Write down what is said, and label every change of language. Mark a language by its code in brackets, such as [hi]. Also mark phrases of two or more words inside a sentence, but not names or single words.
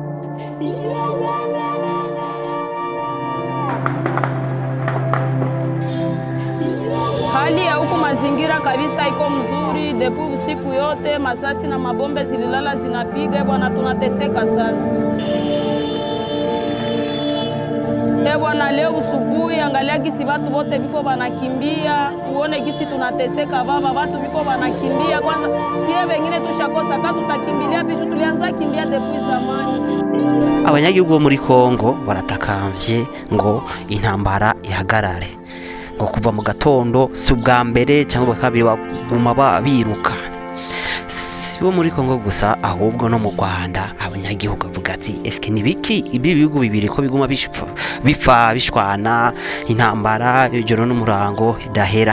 [sw] Hali ya huku mazingira kabisa iko mzuri, depuis usiku yote masasi na mabombe zililala zinapiga bwana, tunateseka sana. Bwana, leo usubuhi angalia gisi watu wote biko banakimbia, uone gisi tunateseka baba, watu biko banakimbia. Kwanza sie wengine tushakosa ka tutakimbilia bishu, tulianza kimbia depuis zamani. [rn] Abanyagihugu bo muri Kongo baratakambye ngo intambara ihagarare, ngo kuva mu gatondo si ubwa mbere cyangwa kabiri baguma biruka, bo muri Kongo gusa ahubwo no mu Rwanda. Abanyagihugu bavuga ati eske ni biki ibi bihugu bibiri ko biguma bipfa bishwana intambara ijoro n'umurango idahera.